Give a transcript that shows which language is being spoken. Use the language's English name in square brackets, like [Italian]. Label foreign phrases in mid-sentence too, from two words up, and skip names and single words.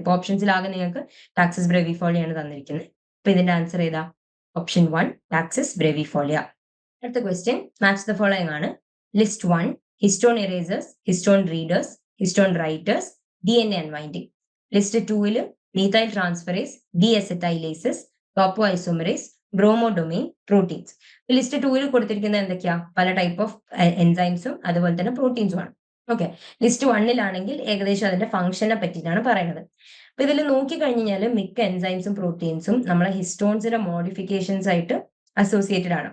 [Malayalam] ഇപ്പൊ ഓപ്ഷൻസിലാകെ നിങ്ങൾക്ക് ടാക്സസ് ബ്രെവിഫോളിയാണ് തന്നിരിക്കുന്നത്. അപ്പൊ ഇതിന്റെ ആൻസർ ഏതാ? ഓപ്ഷൻ 1 ടാക്സസ് ബ്രെവിഫോളിയ. അടുത്ത ക്വസ്റ്റ്യൻ [English] match the following [Malayalam] ആണ്. ലിസ്റ്റ് 1 [English] histone erasers, histone readers, histone writers, DNA unwinding. ലിസ്റ്റ് 2 methyl transferase, deacetylases, topoisomerase, bromodomain proteins. [Malayalam] ലിസ്റ്റ് 2 കൊടുത്തിരിക്കുന്നത് എന്തൊക്കെയാ? പല [English] type of enzymes [Malayalam] അതുപോലെ തന്നെ പ്രോട്ടീൻസും ആണ്. ഓക്കെ, ലിസ്റ്റ് 1 ഏകദേശം അതിന്റെ ഫംഗ്ഷനെ പറ്റിയിട്ടാണ് പറയുന്നത്. അപ്പൊ ഇതിൽ നോക്കി കഴിഞ്ഞാൽ മിക്ക എൻസൈംസും പ്രോട്ടീൻസും നമ്മളെ [English] histones modifications [Malayalam] ആയിട്ട് അസോസിയേറ്റഡ് ആണ്.